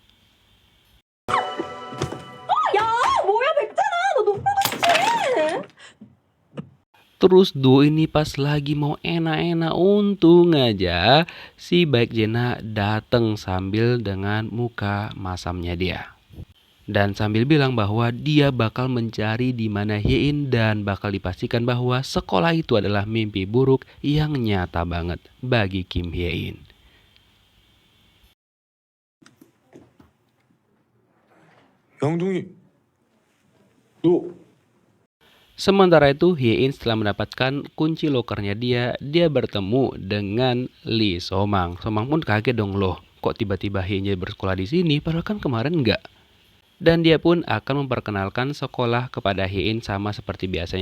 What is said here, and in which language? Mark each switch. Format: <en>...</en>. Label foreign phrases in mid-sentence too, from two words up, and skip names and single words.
<id>Terus duo ini pas lagi mau enak-enak, untung aja si Baekjena dateng sambil dengan muka masamnya dia. Dan sambil bilang bahwa dia bakal mencari di mana Hye-in dan bakal dipastikan bahwa sekolah itu adalah mimpi buruk yang nyata banget bagi Kim Hye-in.</id> <ko>영둥이, 너</ko> <id>Sementara itu Hye-in setelah mendapatkan kunci lokernya dia bertemu dengan Lee So-mang. So-mang pun kaget dong, loh kok tiba-tiba Hye-in bersekolah di sini padahal kan kemarin enggak. Dan dia pun akan memperkenalkan sekolah kepada Hye-in sama seperti biasanya.</id>